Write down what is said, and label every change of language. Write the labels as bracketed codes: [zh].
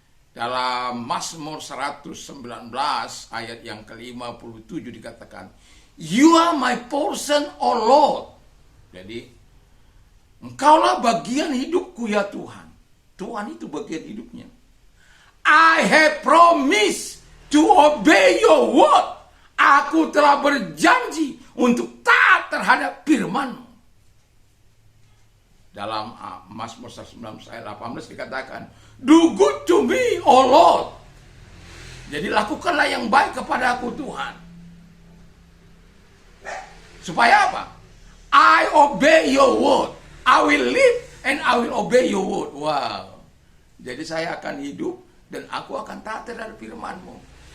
[id] Dalam Mazmur 119 ayat yang ke-57 dikatakan, [en] You are my portion, O Lord. [id] Jadi, Engkaulah bagian hidupku ya Tuhan. Tuhan itu bagian hidupnya. [en] I have promised to obey your word. [id] Aku telah berjanji untuk taat terhadap firman-Mu. Dalam Mazmur 119 ayat 18 dikatakan, [en] Do good to me, O Lord. [id] Jadi lakukanlah yang baik kepada aku Tuhan. Supaya apa? [en] I obey your word. I will live and I will obey your word. Wow. [id] Jadi saya akan hidup dan aku akan taat terhadap firman-Mu.